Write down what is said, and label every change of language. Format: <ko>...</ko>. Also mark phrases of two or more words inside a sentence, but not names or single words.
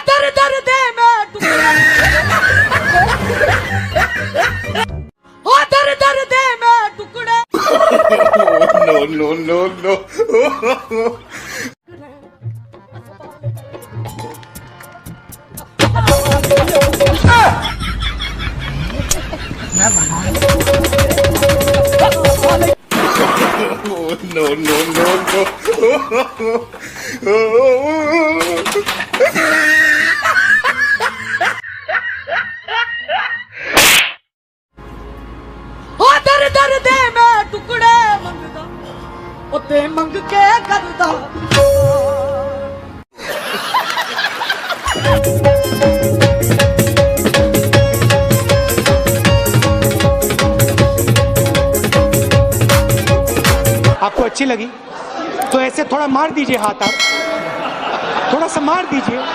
<pa>ਦਰ ਦੇ ਮੈਂ ਟੁਕੜੇ ਓ ਦਰ ਦਰ ਦੇ ਮੈਂ ਟੁਕੜੇ</pa> <en>no, no, no, no. Oh, no, no, no, no.</en> <pa>ਓ ਦਰ ਦਰ ਦੇ ਮੈਂ ਟੁਕੜੇ ਮੰਗਦਾ ਓ ਤੇ ਮੰਗ ਕੇ ਕਰਦਾ</pa> <hi>आपको अच्छी लगी तो ऐसे थोड़ा मार दीजिए हाथ, आप थोड़ा सा मार दीजिए।</hi>